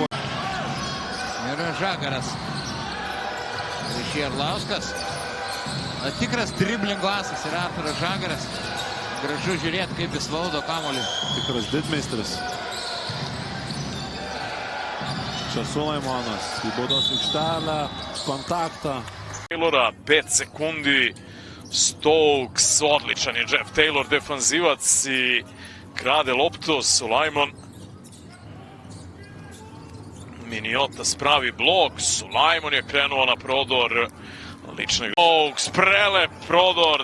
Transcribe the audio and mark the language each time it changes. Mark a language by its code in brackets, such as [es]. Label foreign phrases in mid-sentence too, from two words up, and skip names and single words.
[lt] Ir Žagaras. Ryšį Arlauskas. Tikras driblingo asas yra Arturas Žagaras. Gražu žiūrėti, kaip jis valdo kamuolį. Tikras didmeistris. Čia Sulaimonas į baudos aikštelę, kontaktą. [sr] Taylora, 5 sekundi. Stokes, odličan je Jeff Taylor, defanzivac i krade loptu. Sulajmon. Miniotas pravi blok. Sulajmon je krenuo na prodor. Lični Stokes, prelep prodor.